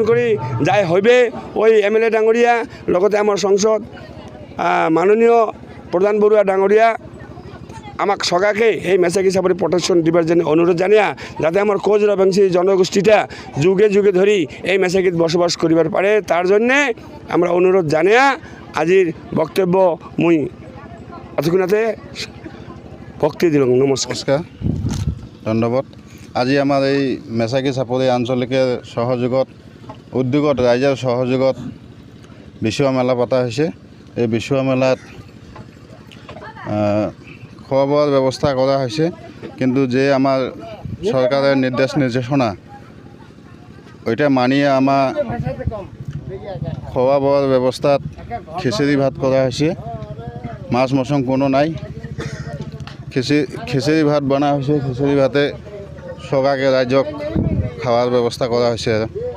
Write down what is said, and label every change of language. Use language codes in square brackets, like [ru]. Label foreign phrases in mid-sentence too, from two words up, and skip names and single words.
[rkt] করে যাই হইবে ওই এমএলএ ডাঙরিয়া লগতে আমার সংসদ মাননীয় প্রধান বড়ুয়া ডাঙরিয়া আমাক সগাকে এই মেসাকি সাপরি প্রোটেকশন দিবার জন্য অনুরোধ জানিয়া যাতে আমার কোচ রাজবংশী জনগোষ্ঠীটা যুগে যুগে ধরি এই মেসাকিত বসবাস করিবার পারে তার জন্যে আমরা অনুরোধ জানিয়া আজির বক্তব্য মুই এতক্ষণাতে ভক্তি দিলাম নমস্কার ধন্যবাদ আজি আমার এই মেসাকি চাপৰি আঞ্চলিকের সহযোগত উদ্যোগত রাইজের সহযোগত বিশ্ব মেলা পতা হয়েছে এই বিশ্ব মেলাত [as] খোৱা বোৱাৰ ব্যৱস্থা কৰা হৈছে কিন্তু যে আমাৰ চৰকাৰৰ নিৰ্দেশনা ওইটা মানিয়ে আমাৰ খোৱা বোৱাৰ ব্যৱস্থাত খিচিৰি ভাত কৰা হৈছে মাছ মছং কোনো নাই খিচিৰি ভাত বনা হৈছে খিচিৰি ভাতে সগাকে ৰাইজক [bn] খাওয়ার ব্যবস্থা করা হয়েছে